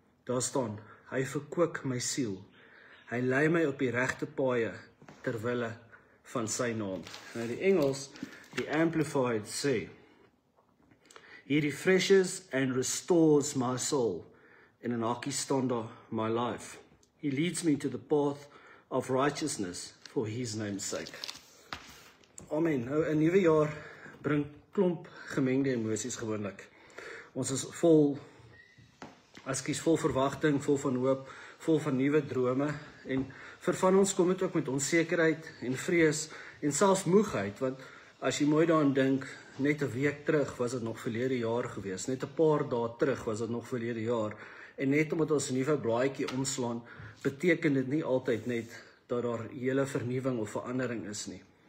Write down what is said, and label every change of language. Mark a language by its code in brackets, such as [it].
[af] Daar staan: Hy verkoop my siel. Hy lei my op die regte paaie ter wille van sy naam. Nou die Engels, die Amplified sê: [en] He refreshes and restores my soul. [af] In 'n hakkie staan daar [en] my life. He leads me to the path of righteousness for his name's sake. Amen. [af] Nou 'n nuwe jaar bring klomp gemengde emosies gewoonlik. Ons is vol verwagting, vol van hoop, vol van nuwe drome en vir van ons kom dit ook met onsekerheid en vrees en selfs moegheid, want as jy mooi daaraan dink, net 'n week terug was dit nog verlede jaar gewees, net 'n paar dae terug was dit nog verlede jaar, en net omdat ons 'n nuwe blaadjie omslaan, beteken dit nie altyd net dat daar hele vernuwing of verandering is nie.